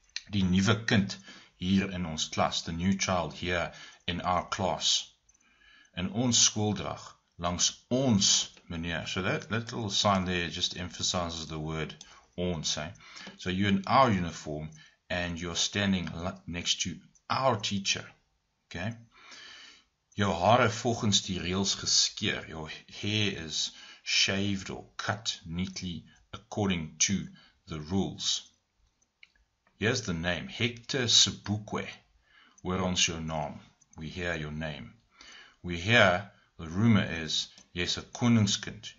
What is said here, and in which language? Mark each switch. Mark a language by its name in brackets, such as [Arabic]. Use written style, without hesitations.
[Afrikaans] Die nuwe kind hier in ons klas, [English] the new child here in our class. [Afrikaans] In ons skooldrag, langs ons meneer. [English] So that little sign there just emphasizes the word ons. So you're in our uniform and you're standing next to our teacher. Okay. [Afrikaans] Jou hare volgens die reëls geskeer. [English] Your hair is shaved or cut neatly according to the rules. Here's the name. Hector Sebukwe. [Afrikaans] Hoor ons jou naam. [English] We hear your name. We hear, the rumor is, yes, a koningskind.